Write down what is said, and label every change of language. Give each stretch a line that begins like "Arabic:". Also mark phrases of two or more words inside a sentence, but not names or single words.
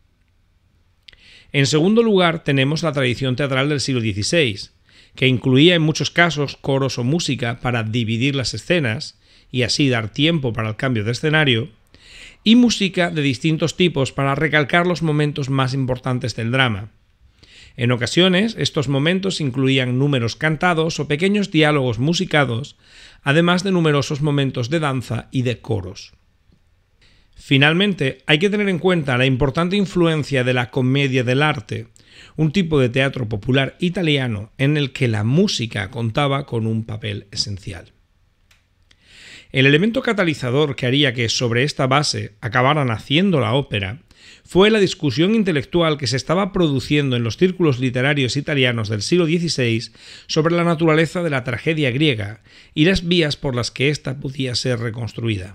Spanish: En segundo lugar, tenemos la tradición teatral del siglo XVI, que incluía en muchos casos coros o música para dividir las escenas y así dar tiempo para el cambio de escenario, y música de distintos tipos para recalcar los momentos más importantes del drama. En ocasiones, estos momentos incluían números cantados o pequeños diálogos musicados, además de numerosos momentos de danza y de coros. Finalmente, hay que tener en cuenta la importante influencia de la
Italian: commedia dell'arte,
Spanish: un tipo de teatro popular italiano en el que la música contaba con un papel esencial. El elemento catalizador que haría que sobre esta base acabara naciendo la ópera fue la discusión intelectual que se estaba produciendo en los círculos literarios italianos del siglo XVI sobre la naturaleza de la tragedia griega y las vías por las que ésta podía ser reconstruida.